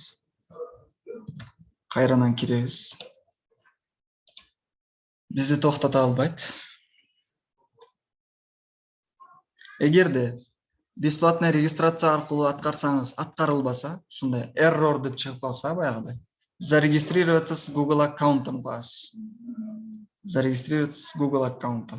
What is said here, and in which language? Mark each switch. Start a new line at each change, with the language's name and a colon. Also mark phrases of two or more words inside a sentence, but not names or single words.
Kyrgyz: Кайрадан киребиз. Бизди токтото албайт. Эгерде бесплатный регистрация аркылуу аткарсаңыз аткарылбаса, ушундай error деп чыгып калса баягыдай,
Russian: зарегистрироваться с Google аккаунтом кыласыз. Зарегистрироваться с Google аккаунтом.